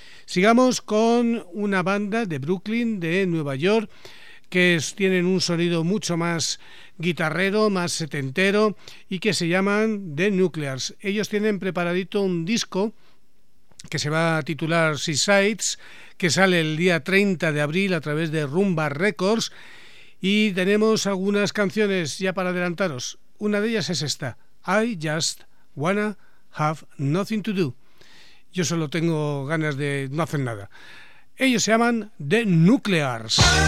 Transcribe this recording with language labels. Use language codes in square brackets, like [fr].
[es] Sigamos con una banda de Brooklyn, de Nueva York, que tienen un sonido mucho más guitarrero, más setentero, y que se llaman The Nuclears. Ellos tienen preparadito un disco que se va a titular Seasides, que sale el día 30 de abril a través de Rumba Records, y tenemos algunas canciones ya para adelantaros. Una de ellas es esta, [en] I just wanna have nothing to do. [es] Yo solo tengo ganas de no hacer nada. Ellos se llaman The Nuclears.